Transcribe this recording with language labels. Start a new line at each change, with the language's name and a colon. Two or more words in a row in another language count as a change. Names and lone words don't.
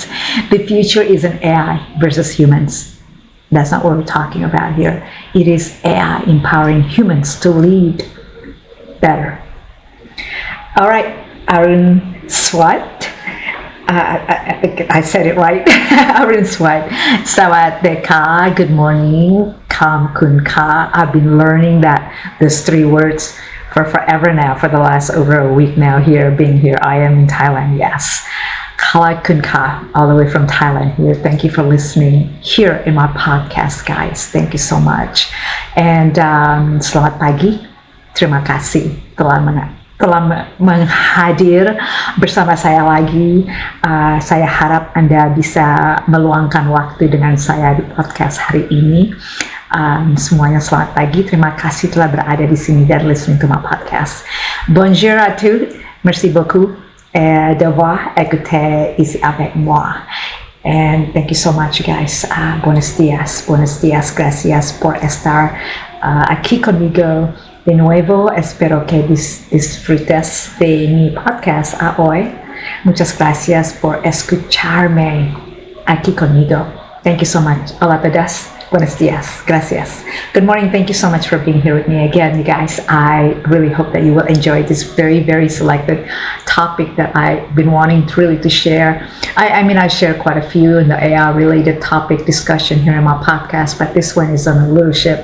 English: The future isn't AI versus humans. That's not what we're talking about here. It is AI empowering humans to lead better. All right, Arun Swat. I think I said it right. Arun Swat.
Thai: สวัสดีค่ะ.
English: Good morning.
Thai: ขอบคุณค่ะ.
English: I've been learning those three words for forever now, for the last over a week now being here. I am in Thailand, yes.
Thai: ขอบคุณค่ะ,
English: all the way from Thailand here. Thank you for listening here in my podcast, guys. Thank you so much. And
Indonesian: selamat pagi. Terima kasih telah menghadir bersama saya lagi. Saya harap Anda bisa meluangkan waktu dengan saya di podcast hari ini. Semuanya selamat pagi. Terima kasih telah berada di sini dan
English: listening to my podcast.
French: Bonjour à tous. Merci beaucoup d'avoir écouté ici avec moi.
English: And thank you so much, you guys.
Spanish: Buenos días, gracias por estar aquí conmigo de nuevo. Espero que disfrutes de mi podcast hoy. Muchas gracias por escucharme aquí conmigo.
English: Thank you so much.
Spanish: Hola todos. Buenos días. Gracias.
English: Good morning. Thank you so much for being here with me again, you guys. I really hope that you will enjoy this very, very selected topic that I've been wanting to share. I share quite a few in the AI related topic discussion here in my podcast, but this one is on leadership.